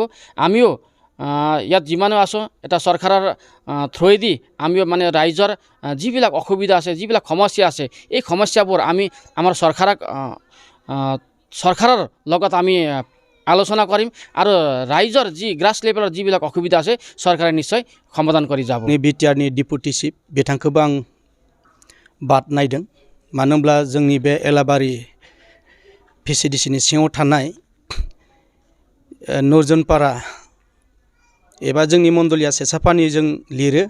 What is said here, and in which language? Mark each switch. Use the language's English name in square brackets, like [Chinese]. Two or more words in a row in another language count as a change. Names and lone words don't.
[Assamese] আমিও ইয়াত যিমানো আছোঁ এটা চৰকাৰৰ থ্ৰুৱেদি আমিও মানে ৰাইজৰ যিবিলাক অসুবিধা আছে যিবিলাক সমস্যা আছে এই সমস্যাবোৰ আমি আমাৰ চৰকাৰৰ লগত আমি আলোচনা কৰিম আৰু ৰাইজৰ যি [English] grass levelor [Assamese] যিবিলাক অসুবিধা আছে চৰকাৰে নিশ্চয় সমাধান কৰি যাব। [Bodo] BTR नि [English] deputy chief [Bodo] बिथांखौबो आं बाद नायदों, मानो होनब्ला जोंनि बे एलाबारि VCDC नि सिङाव थानाय नरजुनपारा एबा जोंनि मण्डलिया सेसापानि जों लिरो।